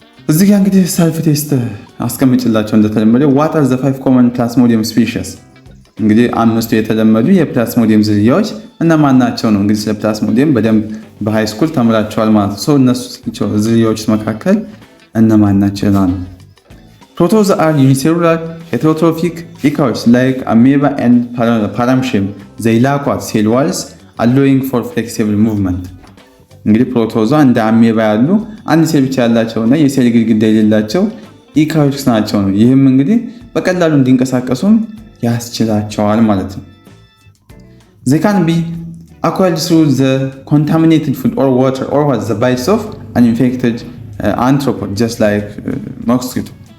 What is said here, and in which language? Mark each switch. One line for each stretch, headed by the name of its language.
Amharic: እዚህ ጋር እንግዲህ ሰልፍ ቴስት አስቀምጭላቸው እንደተለመደው
English: what are the 5 common plasmodium species
Amharic: እንግዲህ 5 የተለመዱ የፕላስሞዲየም ዝርያዎች እነማን ናቸው ነው። እንግዲህ ስለ ፕላስሞዲየም በደንብ በሃይ ስኩል ተምራቸዋል ማለት ነው። እነሱ ዝርያዎች መካከል እነማን ናቸው ይላል።
English: Protozoa are unicellular heterotrophic eukaryotes like amoeba and paramecium. They lack cell walls allowing for flexible movement.
Amharic: እንግዲህ ፕሮቶዞአ እንደ አሜባ ያሉ አንድ ሴል ብቻ ያላቸውና የሴል ግድግዳ የሌላቸው ኢካሪዮትስ ናቸው ነው። ይህም እንግዲህ በቀላሉ እንዲንቀሳቀሱም ያስችላቸዋል ማለት ነው።
English: They can be acquired through the contaminated food or water or the bites of an infected arthropod just like mosquito.